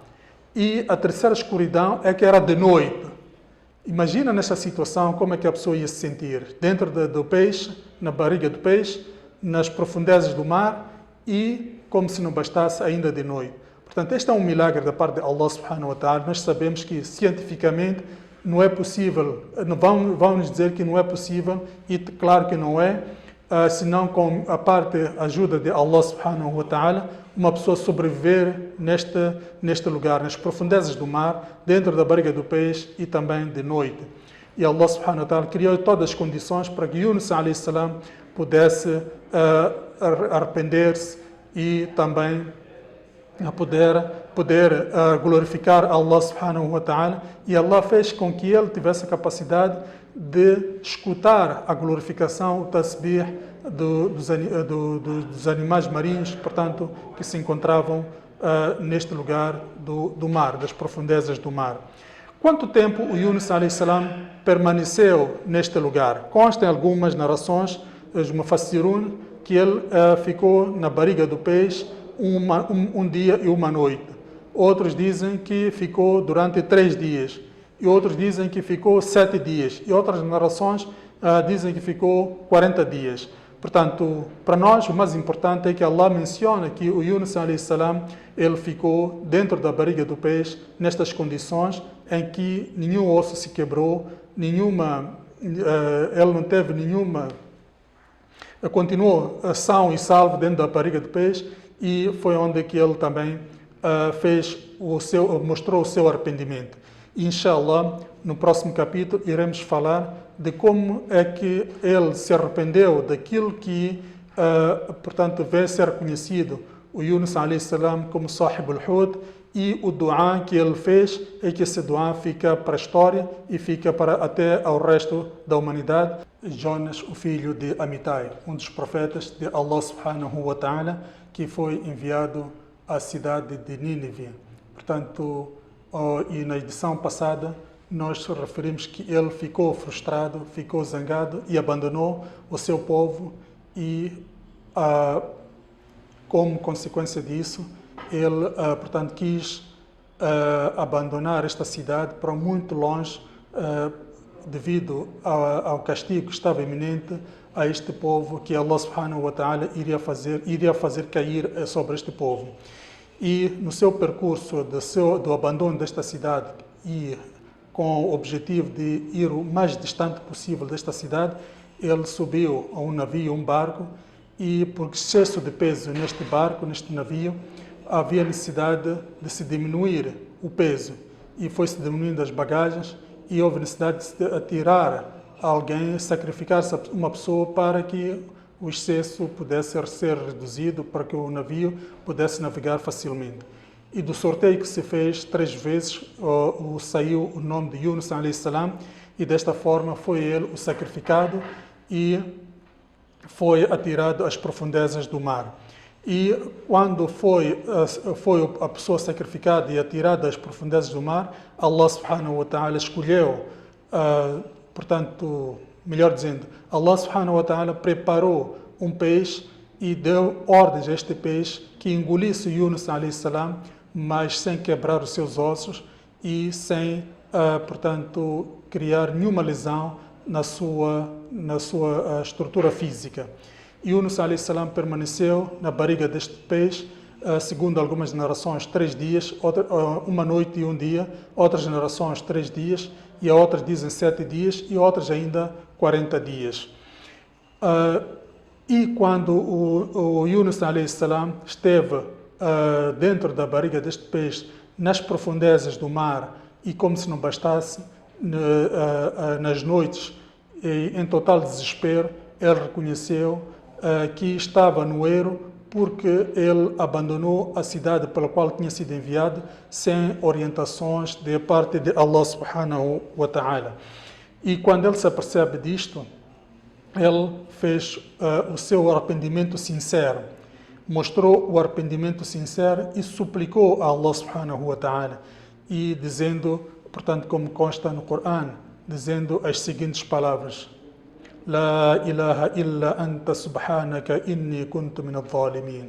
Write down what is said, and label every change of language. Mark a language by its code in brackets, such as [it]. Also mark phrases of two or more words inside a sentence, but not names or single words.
[pt] E a terceira escuridão é que era de noite. Imagina nessa situação como é que a pessoa ia se sentir. Dentro do peixe, na barriga do peixe, nas profundezas do mar e, como se não bastasse, ainda de noite. Portanto, este é um milagre da parte de [ar] الله سبحانه وتعالى. [pt] Nós sabemos que, cientificamente, não é possível, vão nos dizer que não é possível, e claro que não é, senão com a ajuda de [ar] الله سبحانه وتعالى, [pt] uma pessoa sobreviver neste lugar, nas profundezas do mar, dentro da barriga do peixe e também de noite. E [ar] الله سبحانه وتعالى [pt] criou todas as condições para que Yunus [ar] عليه السلام [pt] pudesse arrepender-se e também poder glorificar [ar] الله سبحانه وتعالى, [pt] e Allah fez com que ele tivesse a capacidade de escutar a glorificação, o tasbih dos animais marinhos, portanto, que se encontravam neste lugar do mar, das profundezas do mar. Quanto tempo o Yunus [ar] عليه السلام [pt] permaneceu neste lugar? Consta em algumas narrações, os mufassirun, que ele ficou na barriga do peixe um dia e uma noite. Outros dizem que ficou durante 3 dias. E outros dizem que ficou 7 dias. E outras narrações dizem que ficou 40 dias. Portanto, para nós o mais importante é que Allah menciona que o Yunus [ar] عليه السلام, [pt] ele ficou dentro da barriga do peixe nestas condições em que nenhum osso se quebrou, ele não teve nenhuma... Continuou são e salvo dentro da barriga do peixe, e foi onde que ele também mostrou o seu arrependimento. E, [ar] إن شاء الله, [pt] no próximo capítulo iremos falar de como é que ele se arrependeu daquilo que, portanto, veio ser conhecido o Yunus [ar] عليه السلام [pt] como [ar] صاحب الحوت, [pt] e o du'a que ele fez, é que esse du'a fica para a história e fica até ao resto da humanidade. Jonas, o filho de Amitai, um dos profetas de [ar] الله سبحانه وتعالى, [pt] que foi enviado à cidade de Nínive. Portanto, e na edição passada nós referimos que ele ficou frustrado, ficou zangado e abandonou o seu povo, e como consequência disso ele, portanto, quis abandonar esta cidade para muito longe, devido ao castigo que estava iminente a este povo, que [ar] الله سبحانه وتعالى [pt] iria fazer cair sobre este povo. E no seu percurso do abandono desta cidade, e com o objetivo de ir o mais distante possível desta cidade, ele subiu a um navio, um barco, e por excesso de peso neste barco, neste navio, havia necessidade de se diminuir o peso, e foi-se diminuindo as bagagens, e houve necessidade de se atirar alguém, sacrificar-se uma pessoa para que o excesso pudesse ser reduzido, para que o navio pudesse navegar facilmente. e do sorteio que se fez 3 vezes saiu o nome de Yunus [ar] عليه السلام, [pt] e desta forma foi ele o sacrificado e foi atirado às profundezas do mar. E quando foi a pessoa sacrificada e atirada às profundezas do mar, [ar] الله سبحانه وتعالى [pt] escolheu, portanto, melhor dizendo, [ar] الله سبحانه وتعالى [pt] preparou um peixe e deu ordens a este peixe que engolisse Yunus [ar] عليه السلام, [pt] mas sem quebrar os seus ossos e sem, portanto, criar nenhuma lesão na sua estrutura física. Yunus [ar] عليه السلام [pt] permaneceu na barriga deste peixe, segundo algumas narrações, 3 dias, uma noite e um dia, outras narrações 3 dias, e outras dizem 7 dias, e outras ainda 40 dias. E quando o Yunus [ar] عليه السلام [pt] esteve dentro da barriga deste peixe, nas profundezas do mar, e como se não bastasse, nas noites, em total desespero, ele reconheceu que estava no erro porque ele abandonou a cidade pela qual tinha sido enviado sem orientações de parte de [ar] الله سبحانه وتعالى. [pt] E quando ele se apercebe disto, ele fez o seu arrependimento sincero, mostrou o arrependimento sincero e suplicou a [ar] الله سبحانه وتعالى, [pt] e dizendo, portanto, como consta no Corão, dizendo as seguintes palavras: [ar] لا إله إلا أنت سبحانك إني كنت من الظالمين.